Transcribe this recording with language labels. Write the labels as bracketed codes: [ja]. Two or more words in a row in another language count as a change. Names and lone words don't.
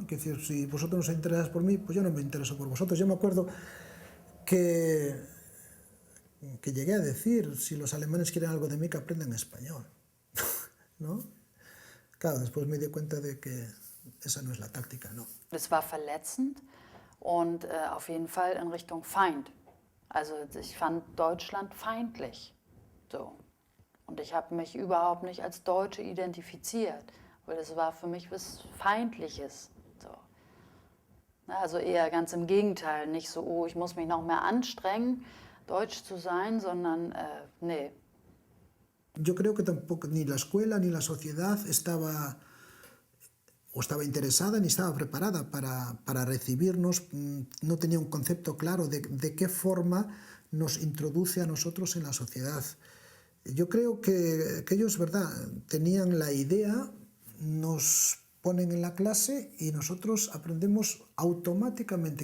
[es] Es decir, si vosotros no os interesáis por mí, pues yo no me intereso por vosotros. Yo me acuerdo que llegué a decir, si los alemanes quieren algo de mí, que aprendan español. ¿No? Claro, después me di cuenta de que esa no es la táctica, ¿no? [de] Es war verletzend und auf jeden Fall in Richtung Feind. Also ich fand Deutschland feindlich. So. Und ich habe mich überhaupt nicht als Deutsche identifiziert, weil das war für mich was Feindliches. So. Also eher ganz im Gegenteil, nicht so, oh, ich muss mich noch mehr anstrengen, Deutsch zu sein, sondern nee. [es] Yo creo que tampoco ni la escuela ni la sociedad estaba interesada ni estaba preparada para recibirnos, no tenía un concepto claro de qué forma nos introduce a nosotros en la sociedad. Yo creo que ellos, ¿verdad?, tenían la idea, nos ponen en la clase y nosotros aprendemos automáticamente.